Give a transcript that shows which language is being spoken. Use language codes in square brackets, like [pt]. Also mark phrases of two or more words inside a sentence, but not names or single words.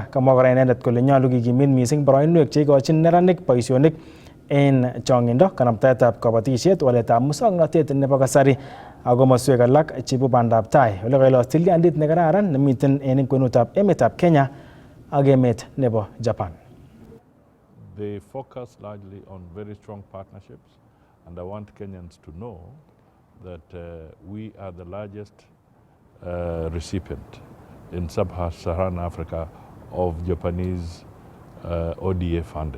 [kln] Kamwa kora inendet kole nyolu kikimit missing boroinwek cheikochin neranik boisionik en chong'indo, kanaptaetab kabatisiet, waletab muswoknotet nebo kasari ak komoswek alak cheibu bandab tai. Ole kailos tilyandit nekararan nemiten en kwenutab emetab Kenya ak emet nebo Japan. [en] They focus largely on very strong partnerships, and I want Kenyans to know that we are the largest recipient in sub-Saharan Africa of Japanese ODA funding.